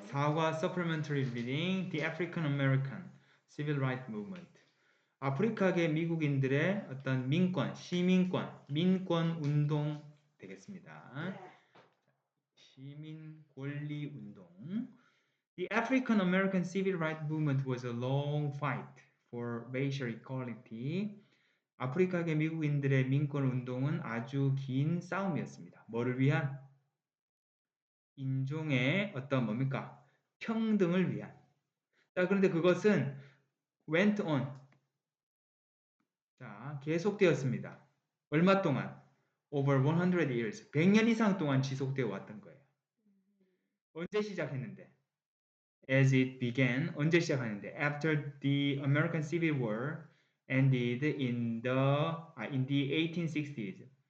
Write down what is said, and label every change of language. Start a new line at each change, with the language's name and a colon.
English: 4과 supplementary reading, The African American Civil Rights Movement.
Korean: 아프리카계 미국인들의 어떤 민권, 시민권, 민권 운동 되겠습니다. 네. 시민 권리 운동.
English: The African American Civil Rights Movement was a long fight for racial equality.
Korean: 아프리카계 미국인들의 민권 운동은 아주 긴 싸움이었습니다.
English: 뭐를 위한?
Korean: 인종의 어떤 뭡니까? 평등을 위한. 자, 그런데 그것은
English: went on.
Korean: 자, 계속되었습니다. 얼마 동안?
English: Over 100 years.
Korean: 100년 이상 동안 지속되어 왔던 거예요. 언제 시작했는데?
English: As it began.
Korean: 언제 시작하는데?
English: After the American Civil War ended in the 1860s.